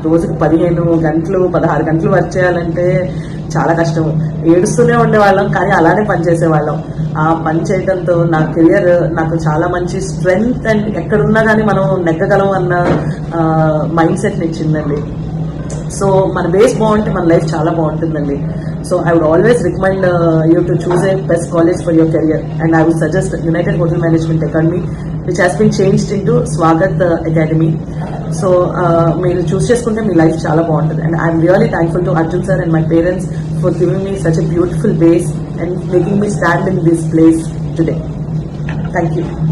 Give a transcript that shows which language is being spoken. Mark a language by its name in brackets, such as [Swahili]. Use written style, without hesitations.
[Telugu] రోజుకు 15 గంటలు 16 గంటలు వర్క్ చేయాలంటే చాలా కష్టం. ఏడుస్తూనే ఉండేవాళ్ళం, కానీ అలానే పనిచేసేవాళ్ళం. ఆ పని చేయడంతో నా కెరియర్ నాకు చాలా మంచి స్ట్రెంగ్త్ అండ్ ఎక్కడున్నా కానీ మనం నెగ్గగలం అన్న మైండ్ సెట్ ఇచ్చిందండి. సో మన బేస్ బాగుంటే మన లైఫ్ చాలా బాగుంటుందండి. [English] So I would always recommend you to choose a best college for your career, and I would suggest United Hotel Management Academy, which has been changed into Swagat Academy. [Telugu] So మీరు చూస్ చేసుకుంటే మీ life చాలా బాగుంటుంది. [English] And I'm really thankful to Arjun sir and my parents for giving me such a beautiful base and making me stand in this place today. Thank you.